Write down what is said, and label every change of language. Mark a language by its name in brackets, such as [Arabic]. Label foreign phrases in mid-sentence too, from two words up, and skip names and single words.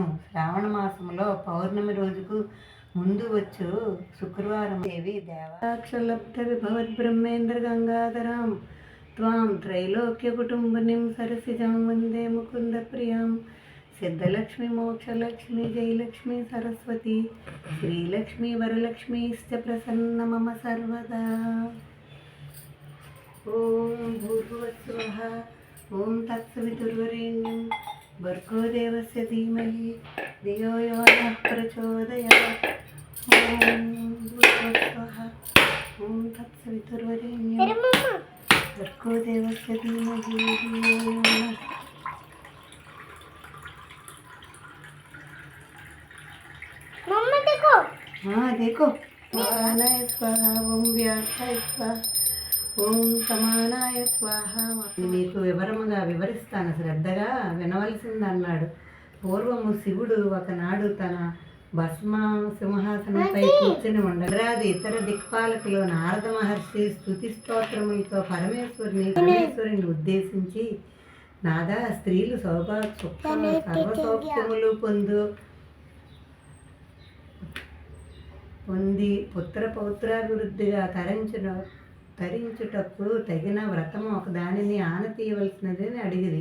[Telugu] శ్రావణ మాసంలో పౌర్ణమి రోజుకు ముందు వచ్చు శుక్రవారం [Sanskrit] దేవి దేవాక్షలబ్ధ విభవద్బ్రహ్మేంద్ర గంగాధరాం త్వాం త్రైలోక్య కుటుంబనిం సరసిజం వందే ముకుంద ప్రియాం. సిద్ధలక్ష్మి మోక్షలక్ష్మి జయలక్ష్మి సరస్వతి శ్రీలక్ష్మి వరలక్ష్మీశ్చ ప్రసన్న మమ సర్వదా. ఓం భూర్భువస్సువః ఓం తత్సవితుర్వరేణ్యం భర్గో దేవస్య ధీమహి ధియో యో నః ప్రచోదయాత్. ఓం భూర్భువస్సువః ఓం తత్సవితుర్వరేణ్యం భర్గో దేవస్య ధీమహి ధియో యో నః. देखो समानाय स्वाहा ओम व्यासाय स्वाहा ఓం సమానాయ స్వాహ. [Telugu] మీకు వివరిస్తాను, శ్రద్ధగా వినవలసింది అన్నాడు. పూర్వము శివుడు ఒకనాడు తన భస్మ సింహాసనంపై కూర్చుని ఉండరాది ఇతర దిక్పాలకులు నారద మహర్షి స్తుతి స్తోత్రములతో పరమేశ్వరుని ఉద్దేశించి, నాదా స్త్రీలు సర్వసౌఖ్యములు పొంది పుత్ర పౌత్రాభివృద్ధిగా తరించుటకు తగిన వ్రతము ఒక దానిని ఆనతీయవలసినదని అడిగిరి.